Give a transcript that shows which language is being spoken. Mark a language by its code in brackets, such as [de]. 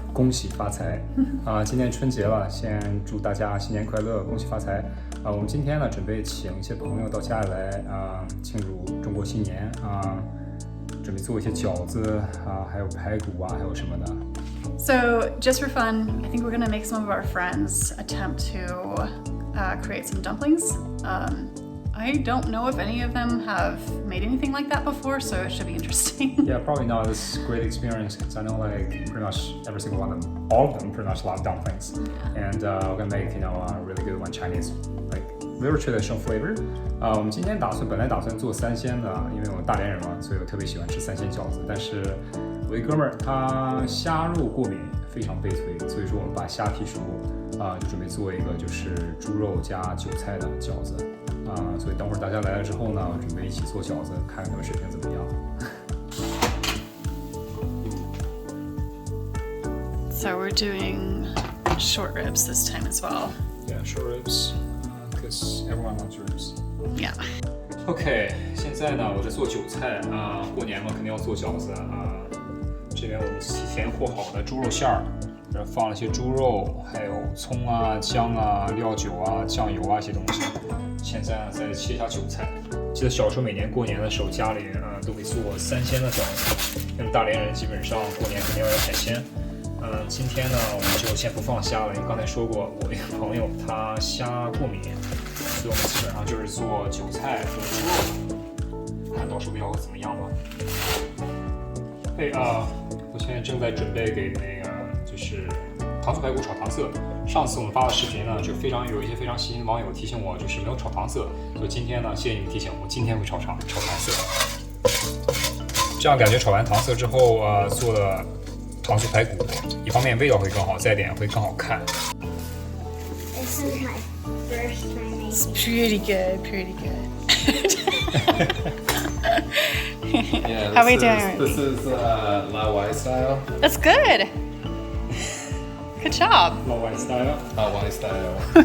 [zh] 恭喜发财今天春节了，先祝大家新年快乐，恭喜发财我们今天呢准备请一些朋友到家里来庆祝中国新年准备做一些饺子还有排骨还有什么的。 [en] So just for fun, I think we're gonna make some of our friends attempt to create some dumplings. I don't know if any of them have made anything like that before, so it should be interesting. Yeah, probably not. This is a great experience because I know like pretty much every single one of them, all of them pretty much love dumplings. And we're gonna make a really good one Chinese, like very traditional flavor. [zh] 我们今天本来打算做三鲜的，因为我大连人嘛，所以我特别喜欢吃三鲜饺子。但是我一哥们儿他虾肉过敏，非常悲催，所以说我们把虾剔除就准备做一个就是猪肉加韭菜的饺子所以等会儿大家来了之后呢，准备一起做饺子，看看他们水平怎么样。 [en] So we're doing short ribs this time as well. Yeah, short ribs, because everyone loves ribs. Yeah. [zh] OK， 现在呢，我在做韭菜过年嘛，肯定要做饺子这边我们提前和好的猪肉馅儿，这放了些猪肉，还有葱姜料酒酱油一些东西。现在呢，再切一下韭菜。记得小时候每年过年的时候，家里都会做三鲜的饺子，因为大连人基本上过年肯定要有海鲜。今天呢，我们就先不放虾了，因为刚才说过，我一个朋友他虾过敏，所以我们基本上就是做韭菜和猪肉，看到时候要怎么样吧。嘿我现在正在准备给就是糖醋排骨炒糖色。上次我们发的视频呢，就有一些非常细心的网友提醒我，就是没有炒糖色，所以今天呢，谢谢你们提醒我，今天会炒糖色。这样感觉炒完糖色之后做了糖醋排骨，一方面味道会更好，再一点会更好看。 [en] This is my first time making. It's pretty good. Yeah, How are we doing? This is La Wai style. That's good. Good job. Low white style. La Wai style.